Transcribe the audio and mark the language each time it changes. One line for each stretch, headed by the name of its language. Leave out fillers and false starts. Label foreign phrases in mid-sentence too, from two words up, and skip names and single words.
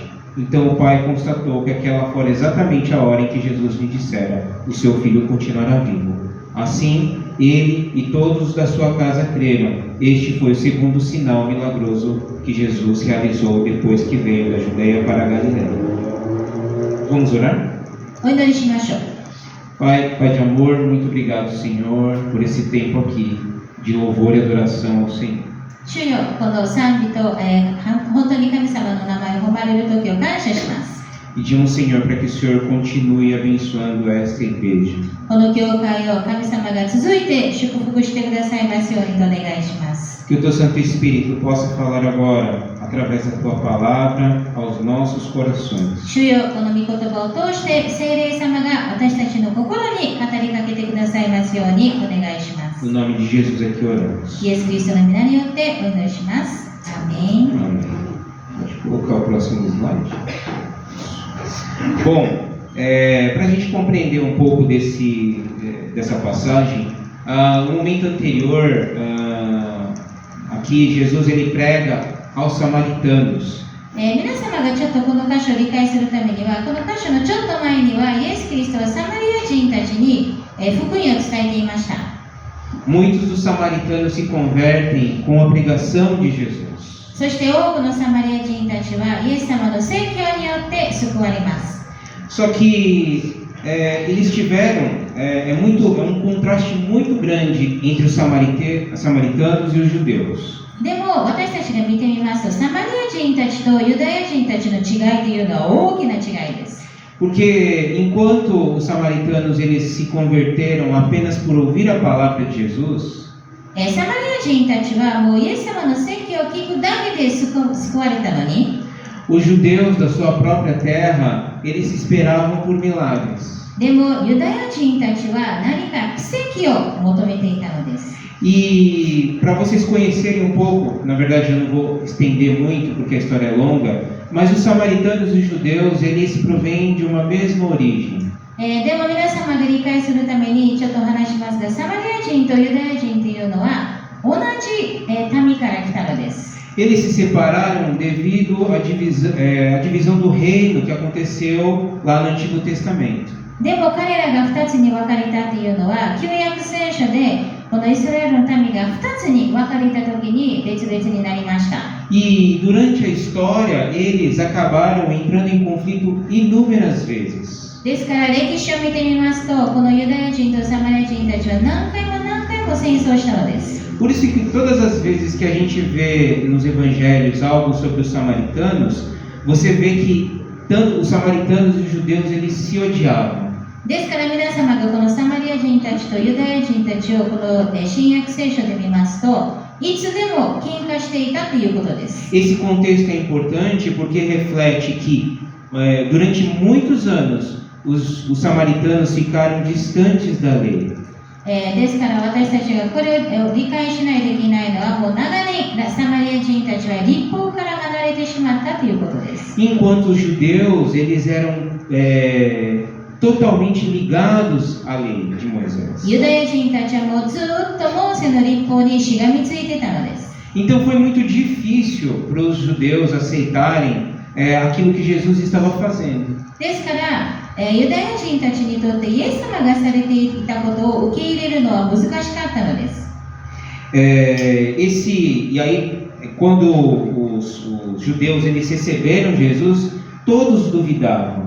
Portuguese: Então o pai constatou que aquela fora exatamente a hora em que Jesus lhe dissera: o seu filho continuará vivo. Assim, ele e todos da sua casa creram. Este foi o segundo sinal milagroso que Jesus realizou depois que veio da Judeia para a Galiléia. Vamos orar?
Japanese: お祈りしましょう。
Portuguese: Pai de amor, muito obrigado, Senhor, por esse tempo aqui de louvor e adoração ao Senhor.
Japanese: 主よ、この賛美と、本当に神様の名前を褒まれる時を感謝します。
Portuguese: Pedimos, Senhor, para que o Senhor continue abençoando esta igreja.
Japanese: この教会を神様が続いて祝福してくださいますようにとお願いします。
Portuguese: Que o Teu Santo Espírito possa falar agora, através da Tua palavra, aos nossos corações.
Japanese: 主よ、この御言葉を通して聖霊様が私たちの心に語りかけてくださいますようにお願いします。
Portuguese: No nome de Jesus é que oramos.
Japanese: イエス・キリストの皆によってお祈りします。アーメン。
Portuguese: Amém. Pode colocar o próximo slide. Bom, para a gente compreender um pouco dessa passagem, no momento anterior, aqui Jesus ele prega aos samaritanos.
Japanese: 皆様がちょっとこの箇所を理解するためには、この箇所のちょっと前にはイエス・キリストはサマリア人たちに福音を伝えていました。
Portuguese: Muitos dos samaritanos se convertem com a pregação de Jesus.
Japanese: そして多くのサマリア人たちはイエス様の宣教によって救われます。
Portuguese: Só que eles tiveram um contraste muito grande entre os samaritanos e os judeus.
Japanese: でも私たちが見てみますと、サマリア人たちとユダヤ人たちの違いというのは大きな違いです。
Portuguese: Porque enquanto os samaritanos eles se converteram apenas por ouvir a palavra de Jesus,
Japanese: サマリア人たちはもうイエス様の説教を聞くだけで救われたのに、
Portuguese: os judeus da sua própria terra eles esperavam por milagres.
Japanese: でもユダヤ人たちは何か奇跡を求めていたのです。
Portuguese: E para vocês conhecerem um pouco, na verdade eu não vou estender muito porque a história é longa, mas os samaritanos e os judeus eles provêm de uma mesma origem.
Japanese: でも皆様が理解するためにちょっとお話しますが、サマリア人とユダヤ人というのは同じ民から来たのです。
Portuguese: Eles se separaram devido à divisão do reino que aconteceu lá no Antigo Testamento.
Japanese: でも彼らが2つに分かれたというのは、旧約聖書でこのイスラエルの民が2つに分かれた時に別々になりました。
Portuguese: E durante a história eles acabaram entrando em conflito inúmeras vezes.
Japanese: ですから歴史を見てみますと、このユダヤ人とサマリア人たちは何回も戦争したのです。
Portuguese: Por isso que todas as vezes que a gente vê nos evangelhos algo sobre os samaritanos, você vê que tanto os samaritanos e os judeus eles se odiavam.
Japanese: ですから皆様がこのサマリア人たちとユダヤ人たちをこの新約聖書で見ますと、いつでも喧嘩していたということです。
Portuguese: Esse contexto é importante porque reflete que durante muitos anos os samaritanos ficaram distantes da lei.
Japanese: ですから私たちがこれを理解しないといけないのは、もう長年サマリア人たちは立法から離れてしまったということです。
Portuguese: Enquanto os judeus eles eram totalmente ligados à lei de Moisés.
Japanese: ユダヤ人たちはもうずっとモーセの立法にしがみついてたのです。
Portuguese: Então foi muito difícil para os judeus aceitarem aquilo que Jesus estava fazendo.
Japanese: ですから、ユダヤ人たちにとってイエス様がされていたことを受け入れるのは難しかったのです。
Portuguese: E aí, quando os judeus eles receberam Jesus, todos duvidavam.